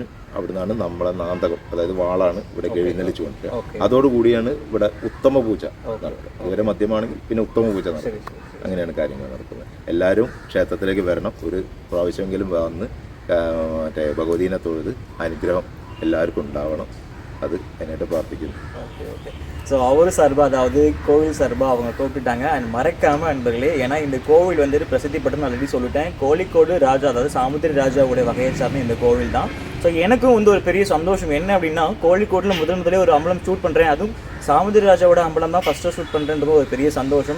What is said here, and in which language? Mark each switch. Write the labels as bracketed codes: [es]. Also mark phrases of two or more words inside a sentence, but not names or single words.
[ml] അവിടെ നിന്നാണ് നമ്മളെ നാന്തകം, അതായത് വാളാണ് ഇവിടെ എഴുന്നള്ളിച്ചു കൊണ്ടിരിക്കുക. അതോടുകൂടിയാണ് ഇവിടെ ഉത്തമ പൂജ നടക്കുക. ഇതുവരെ മദ്യമാണെങ്കിൽ പിന്നെ ഉത്തമ പൂജ നടക്കും. അങ്ങനെയാണ് കാര്യങ്ങൾ നടക്കുന്നത്. എല്ലാവരും ക്ഷേത്രത്തിലേക്ക് വരണം. ഒരു പ്രാവശ്യമെങ്കിലും വന്ന് മറ്റേ ഭഗവതീനെ തൊഴുത് അനുഗ്രഹം എല്ലാവർക്കും ഉണ്ടാവണം. அது என்னிட்ட பிரார்த்திക്കുന്നു. [ta] ஓகே ஓகே. ஸோ அவர் சார்பாக, அதாவது கோவில் சார்பாக அவங்க கூப்பிட்டுட்டாங்க. அண்ட் மறக்காமல் அன்பர்களே, ஏன்னா இந்த கோவில் வந்துட்டு பிரசித்தி பட்டு நான் ஆல்ரெடி சொல்லிட்டேன். கோழிக்கோடு ராஜா, அதாவது சாமுத்திரி ராஜாவுடைய வகையை சார்ந்த இந்த கோவில் தான். ஸோ எனக்கும் வந்து ஒரு பெரிய சந்தோஷம் என்ன அப்படின்னா, கோழிக்கோட்டில் முதலே ஒரு அம்பலம் ஷூட் பண்ணுறேன், அதுவும் சாமுத்திரி ராஜாவோட அம்பலம் தான் ஃபஸ்ட்டு ஷூட் பண்ணுறதுக்கு ஒரு பெரிய சந்தோஷம்.